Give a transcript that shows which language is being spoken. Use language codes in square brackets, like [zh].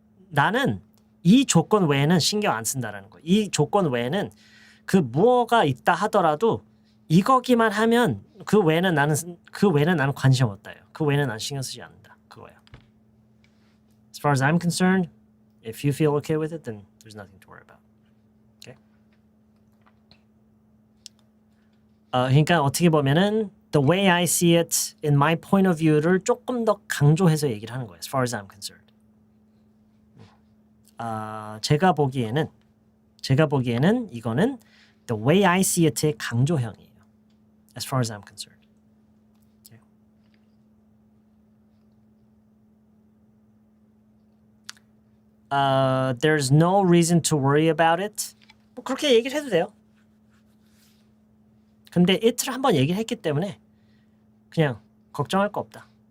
[ko] 나는 이 조건 외에는 신경 안 쓴다라는 거예요. 이 조건 외에는 그 무엇가 있다 하더라도 이거기만 하면 그 외에는 나는 관심 없다요. 그 외에는 난 신경 쓰지 않는다. 그거예요. [en] As far as I'm concerned, if you feel okay with it, then there's nothing to worry about. Okay? [ko] 그러니까 어떻게 보면은 [en] the way I see it in my point of view [ko] 를 조금 더 강조해서 얘기를 하는 거예요. [en] As far as I'm concerned. [ko] 제가 보기에는 이거는 [en] the way I see it의 [ko] 강조형이에요. [en] As far as I'm concerned. Okay. There's no reason to worry about it. [ko] 뭐 그렇게 얘기를 해도 돼요. 근데 it를 한번 얘기를 했기 때문에 그냥 걱정할 거 없다.